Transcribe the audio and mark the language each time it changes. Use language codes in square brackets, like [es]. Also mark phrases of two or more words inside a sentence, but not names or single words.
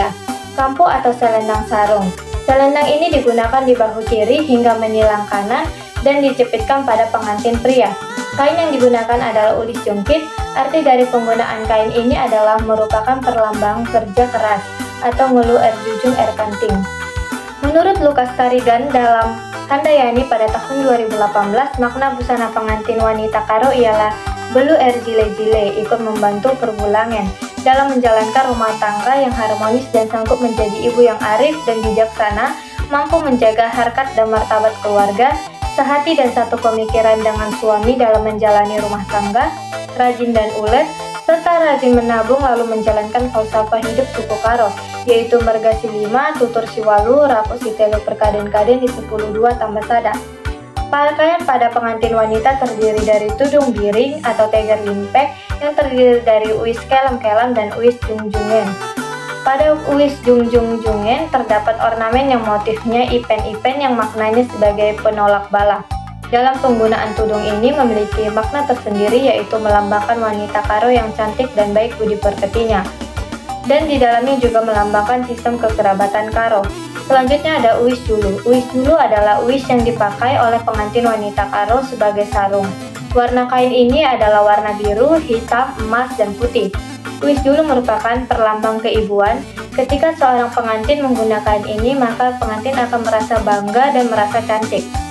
[id] Kampu atau selendang sarung. Selendang ini digunakan di bahu kiri hingga menilang kanan dan dicepitkan pada pengantin pria. Kain yang digunakan adalah ulis jungkit. Arti dari penggunaan kain ini adalah merupakan perlambang kerja keras atau [btx] ngelu jujung kanting. [id] Menurut Lukas Tarigan dalam Handayani pada tahun 2018, makna busana pengantin wanita karo ialah [btx] belu jile-jile, [id] ikut membantu perbulangan dalam menjalankan rumah tangga yang harmonis dan sanggup menjadi ibu yang arif dan bijaksana, mampu menjaga harkat dan martabat keluarga, sehati dan satu pemikiran dengan suami dalam menjalani rumah tangga, rajin dan ulet, serta rajin menabung lalu menjalankan falsafah hidup suku karo, yaitu [btx] merga si 5, tutur si 8, rakuk si 3, perkaden-kaden di 10 2 tambah sada. [id] Pakaian pada pengantin wanita terdiri dari tudung biring atau teger limpek yang terdiri dari uis kelem-kelem dan uis jungjungen. Pada uis jungjungen terdapat ornamen yang motifnya ipen-ipen yang maknanya sebagai penolak bala. Dalam penggunaan tudung ini memiliki makna tersendiri, yaitu melambangkan wanita karo yang cantik dan baik budi pekertinya. Dan di dalamnya juga melambangkan sistem kekerabatan karo. Selanjutnya ada uis julu. Uis julu adalah uis yang dipakai oleh pengantin wanita karo sebagai sarung. Warna kain ini adalah warna biru, hitam, emas, dan putih. Uis julu merupakan perlambang keibuan. Ketika seorang pengantin menggunakan ini, maka pengantin akan merasa bangga dan merasa cantik.